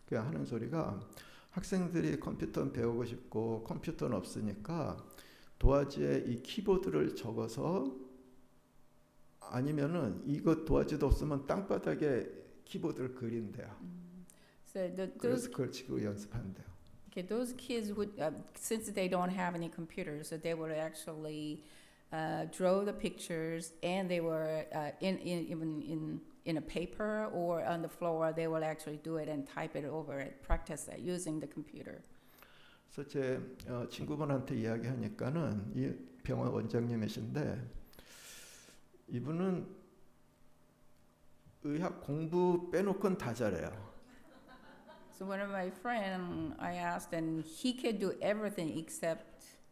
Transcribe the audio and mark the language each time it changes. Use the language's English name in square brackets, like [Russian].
[Korean] 그 하는 소리가 학생들이 컴퓨터 배우고 싶고 컴퓨터는 없으니까 도화지에 이 키보드를 적어서 아니면은 이거 도화지도 없으면 땅바닥에 키보드를 그린대요. [English] So those [Korean] 그래서 그걸 지금 연습한대요. [English] okay, those kids would since they don't have any computers, so they would actually draw the pictures, and they were even in a paper or on the floor. They will actually do it and type it over it, practice that using the computer. [Korean] 그래서 제 친구분한테 이야기하니까는 이 병원 원장님이신데 이분은 의학 공부 빼놓고는 다 잘해요. [English] So one of my friends, I asked, and he could do everything except